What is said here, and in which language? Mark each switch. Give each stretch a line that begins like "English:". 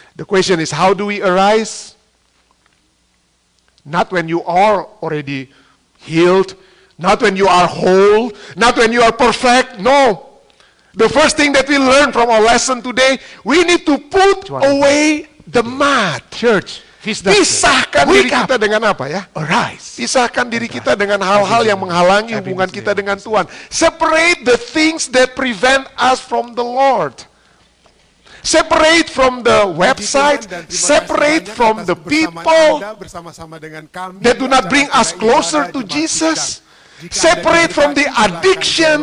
English: The question is, how do we arise? Not when you are already healed, not when you are whole, not when you are perfect. No. The first thing that we learn from our lesson today, we need to put away the mud. Church,
Indonesian: Pisahkan diri kita dengan apa ya?
English: arise.
Indonesian: Pisahkan diri kita dengan hal-hal yang menghalangi hubungan kita dengan Tuhan.
English: Separate the things that prevent us from the Lord. Separate from the website, separate from the people that do not bring us closer to Jesus. Separate from the addiction.